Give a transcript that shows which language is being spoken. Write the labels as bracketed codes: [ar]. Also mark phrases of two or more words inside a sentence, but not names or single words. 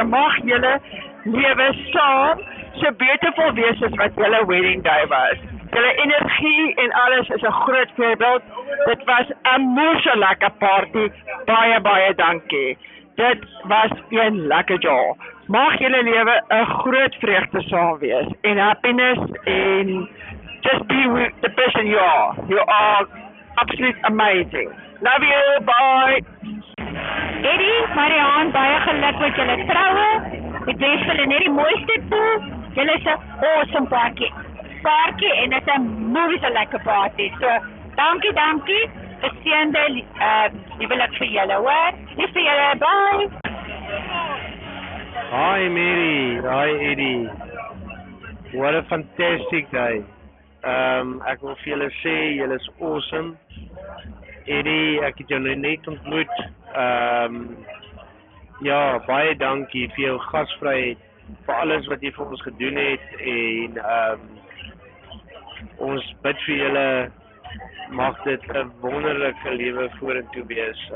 [af] Mag julle lewe saam so beautiful wees as wat julle [en] wedding day [af] was. Julle energie en alles is 'n groot voorbeeld. Dit was 'n moeë lekker party. Baie dankie. Dit was 'n lekker jaar. Mag julle lewe 'n groot vreugde saam wees en happiness en [en] just be the person you are. You are absolutely amazing. Love you, bye. [af] Eddie, Marianne, baie geluk met julle troue. Ek wens julle net die mooiste toe. Julle is 'n awesome party en dit is 'n moeë lekker party. So, dankie. Geseënde huwelik vir julle, hoor. Lief vir julle, bye. [en] Hi Mary, hi Eddie. What a fantastic day. [af] Ek wil vir julle sê, julle is awesome. Eddie, ek het jou nou net ontmoet. Ja, baie dankie vir jou gasvryheid, vir alles wat jy vir ons gedoen het en ons bid vir julle, mag dit 'n wonderlike lewe vorentoe wees.